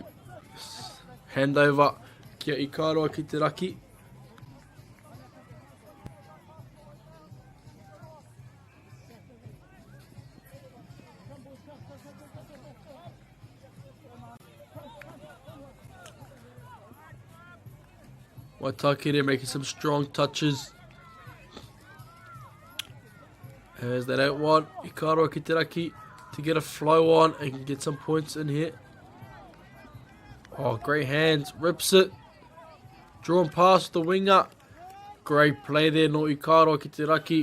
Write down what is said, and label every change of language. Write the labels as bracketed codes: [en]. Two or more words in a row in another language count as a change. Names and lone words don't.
[en] Handover. Kia Ikaroa ki te Raki. Waitakere making some strong touches. As they don't want Ikaroa ki te Raki to get a flow on and get some points in here. Oh, great hands. Rips it. Drawn past the winger. Great play there, no Ikaroa ki te Raki.